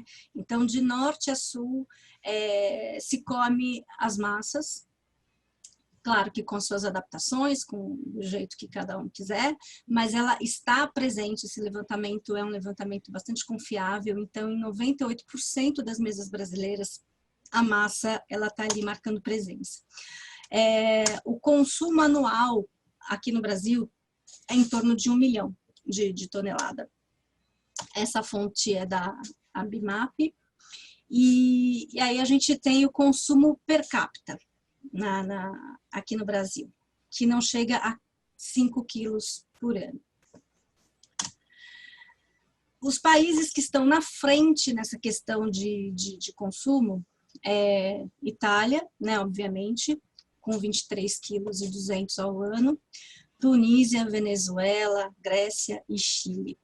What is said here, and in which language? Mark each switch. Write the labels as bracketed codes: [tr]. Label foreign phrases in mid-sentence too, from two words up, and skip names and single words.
[pt] Então, de norte a sul, se come as massas, claro que com suas adaptações, com o jeito que cada um quiser, mas ela está presente, esse levantamento é um levantamento bastante confiável, então em 98% das mesas brasileiras, a massa ela está ali marcando presença. O consumo anual aqui no Brasil é em torno de 1 milhão de tonelada. Essa fonte é da Abimap, e aí a gente tem o consumo per capita aqui no Brasil, que não chega a 5 quilos por ano. Os países que estão na frente nessa questão de consumo Itália, né, obviamente, com 23,2 quilos ao ano, Tunísia, Venezuela, Grécia e Chile.